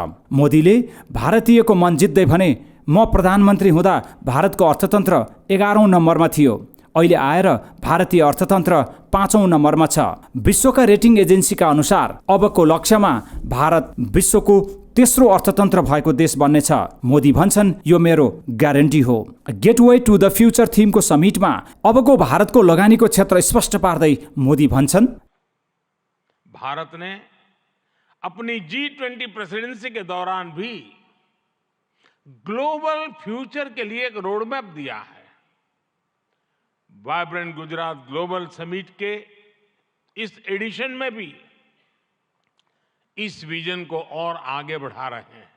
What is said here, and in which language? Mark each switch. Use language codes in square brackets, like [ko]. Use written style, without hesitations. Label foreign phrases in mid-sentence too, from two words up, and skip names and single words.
[ne] मोदीले भारतीयको मन जित्दै भने म प्रधानमन्त्री हुँदा भारतको अर्थतन्त्र 11औं नम्बरमा थियो, अहिले आएर भारतीय अर्थतन्त्र 5औं नम्बरमा छ। विश्वका रेटिङ एजेन्सीका अनुसार अबको लक्ष्यमा भारत विश्वको तेस्रो अर्थतन्त्र भएको देश बन्नेछ। मोदी भन्छन् यो मेरो ग्यारेन्टी हो। [en] Gateway to the Future [ne] थिमको समिटमा अबको भारतको लगानीको क्षेत्र स्पष्ट पार्दै मोदी भन्छन्, [hi] भारत ने अपनी G20 प्रेसिडेंसी के दौरान भी [en] global future [hi] के लिए एक रोडमैप दिया है। वाइब्रेंट गुजरात ग्लोबल समिट के इस एडिशन में भी इस विजन को और आगे बढ़ा रहे हैं।